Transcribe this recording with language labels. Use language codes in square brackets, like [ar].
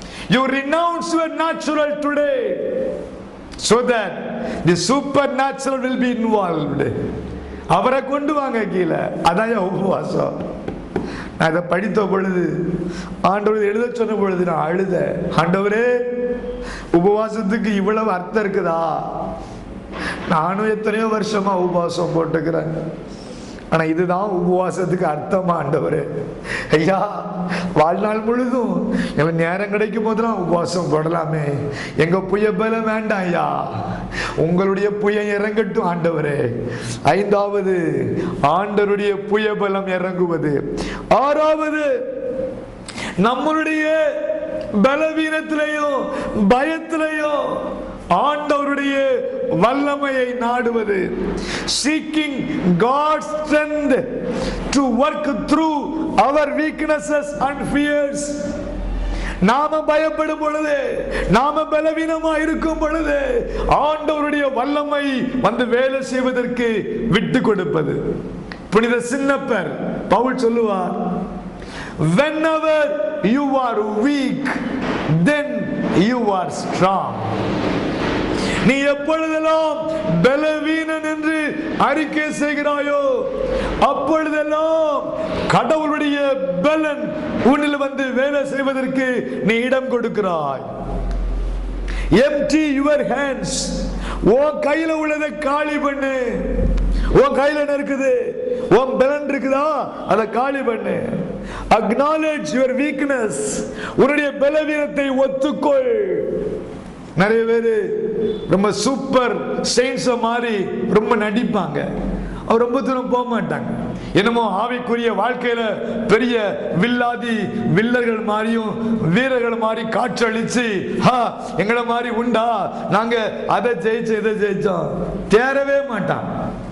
[en] You renounce your natural today so that the supernatural will be involved. [ta] அவரை கொண்டு வாங்க கீழே. அதான் உபவாசம். நான் இதை படித்த பொழுது, ஆண்டவர் எழுத சொன்ன பொழுது நான் அழுத. ஆண்டவரே, உபவாசத்துக்கு இவ்வளவு அர்த்தம் இருக்குதா? நானும் எத்தனையோ வருஷமா உபவாசம் போட்டுக்கிறேன். ஆனா இதுதான் உபவாசத்துக்கு அர்த்தமா ஆண்டவரே? ஐயா, வாழ்நாள் முழுதும் எங்களுக்கு நேரம் கிடைக்கும் போதெல்லாம் உபவாசம் போடலாமே. எங்க புய பலம் வேண்டாம் ஐயா, உங்களுடைய புய இறங்கட்டும் ஆண்டவரே. ஐந்தாவது, ஆண்டவருடைய புய பலம் இறங்குவது. ஆறாவது, நம்மளுடைய பலவீனத்திலையும் பயத்திலையும் ஆண்டவருடைய வல்லமையை நாடுவது. [en] Seeking God's strength to work through our weaknesses and fears. [ta] நாம பயப்படும் பொழுது, நாம பலவீனமா இருக்கும் பொழுது ஆண்டவருடைய வல்லமை வந்து வேலை செய்வதற்கு விட்டு கொடுப்பது. புனித சின்னப்பர் பவுல் சொல்லுவார், [en] whenever you are weak, then you are strong. [ta] நீ எப்பொழுதெல்லாம் பலவீனன் என்று அறிக்கை செய்கிறாயோ அப்பொழுதெல்லாம் கடவுளுடைய பலன் உன்னில் வந்து வேலை செய்வதற்கு நீ இடம் கொடுக்கிறாய். [en] empty your hands. [ta] உன் கையில உள்ளதை காலி பண்ணு. உன் கையில என்ன இருக்குது? உன் பலன் இருக்குதா? அதை காலி பண்ணு. [en] acknowledge your weakness. [ta] உன்னுடைய பலவீனத்தை ஒத்துக்கொள். நிறைய பேரு ரொம்ப சூப்பர் செயின்ஸ் மாதிரி ரொம்ப நடிப்பாங்க. அவர் ரொம்ப தூரம் போக மாட்டாங்க. என்னமோ ஆவிக்குரிய வாழ்க்கையில பெரிய வில்லாதி வில்லர்கள் மாதிரியும் வீரர்கள் மாதிரி காற்றளிச்சு, எங்களை மாதிரி உண்டா, நாங்க அதை ஜெயிச்சோம் இதை ஜெயிச்சோம், தேரவே மாட்டான்.